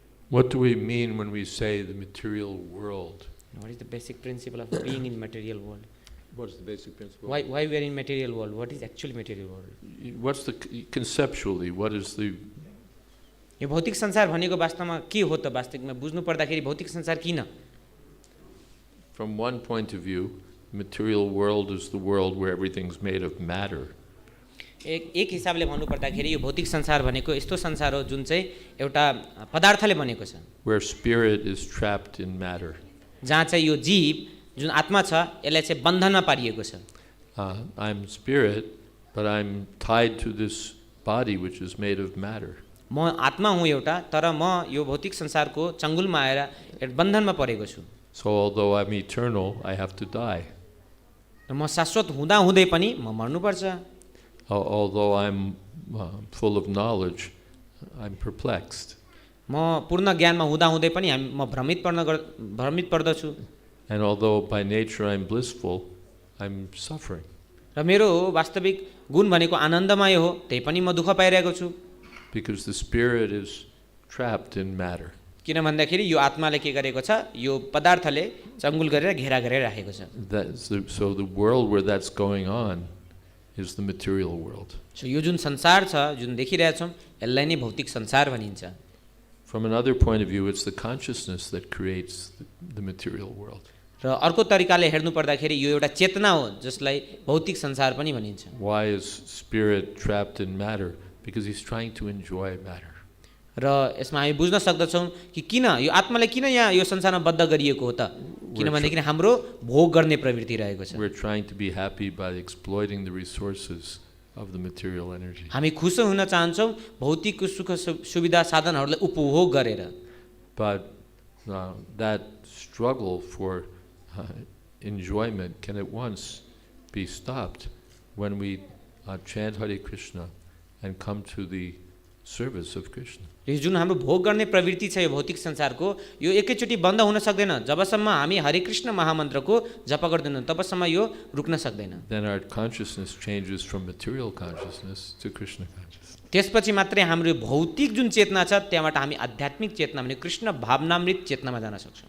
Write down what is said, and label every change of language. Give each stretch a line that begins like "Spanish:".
English: What do we mean when we say the material world? What is the basic principle of being in material world? What is the basic principle? Why we are in material world? What is actually material world? What's the conceptually? What is the?
Nepali: यो भौतिक संसार भनेको वास्तवमा के हो त? वास्तविकमा बुझ्नु पर्दाखेरि भौतिक संसार किन?
English: From one point of view, material world is the world where everything's made of matter.
Nepali: एक हिसाबले भन्नु पर्दाखेरि यो भौतिक संसार भनेको यस्तो संसार हो जुन चाहिँ एउटा पदार्थले बनेको छ।
English: Where spirit is trapped in matter.
Nepali: जहाँ चाहिँ यो जीव जुन आत्मा छ यसलाई चाहिँ बन्धनमा पारिएको छ।
English: I'm spirit, but I'm tied to this body which is made of matter.
Nepali: म आत्मा हुँ एउटा, तर म यो भौतिक संसारको चङ्गुलमा आएर एउटा बन्धनमा परेको छु।
English: So although I'm eternal, I have to die.
Nepali: र म शाश्वत हुँदा हुँदै पनि म मर्नुपर्छ।
English: Although I'm full of knowledge, I'm perplexed.
Nepali: म पूर्ण ज्ञानमा हुँदा हुँदै पनि म भ्रमित पर्दछु।
English: And although by nature I'm blissful, I'm suffering.
Nepali: र मेरो वास्तविक गुण भनेको आनन्दमय हो, त्यही पनि म दुःख पाइरहेको छु।
English: Because the spirit is trapped in matter.
Nepali: किन भन्दाखेरि यो आत्माले के गरेको छ, यो पदार्थले चङ्गुल गरेर घेरा गरेर राखेको छ।
English: So the world where that's going on is the material world.
Nepali: So यो जुन संसार छ, जुन देखिरहेछौँ, यसलाई नै भौतिक संसार भनिन्छ।
English: From another point of view, it's the consciousness that creates the material world.
Nepali: र अर्को तरिकाले हेर्नु पर्दाखेरि यो एउटा चेतना हो जसलाई भौतिक संसार पनि भनिन्छ।
English: Why is spirit trapped in matter? Because he's trying to enjoy matter.
Nepali: र यसमा हामी बुझ्न सक्दछौँ कि किन यो आत्माले किन यहाँ यो संसारमा बद्ध गरिएको हो त, किनभनेदेखि हाम्रो भोग गर्ने प्रवृत्ति रहेको छ।
English: We're trying to be happy by exploiting the resources of the material energy.
Nepali: हामी खुस हुन चाहन्छौँ भौतिक सुख सुविधा साधनहरूलाई उपभोग गरेर।
English: But that struggle for enjoyment can at once be stopped when we chant Hare Krishna and come to the service of Krishna.
Nepali: यो जुन हाम्रो भोग गर्ने प्रवृत्ति छ यो भौतिक संसारको, यो एकैचोटि बन्द हुन सक्दैन। जबसम्म हामी हरे कृष्ण महामन्त्रको जप गर्दैनौँ तबसम्म यो रुक्न सक्दैन।
English: Then our consciousness changes from material consciousness to Krishna consciousness.
Nepali: त्यसपछि मात्रै हाम्रो भौतिक जुन चेतना छ त्यहाँबाट हामी आध्यात्मिक चेतना भने कृष्ण भावनामृत चेतनामा जान सक्छौँ।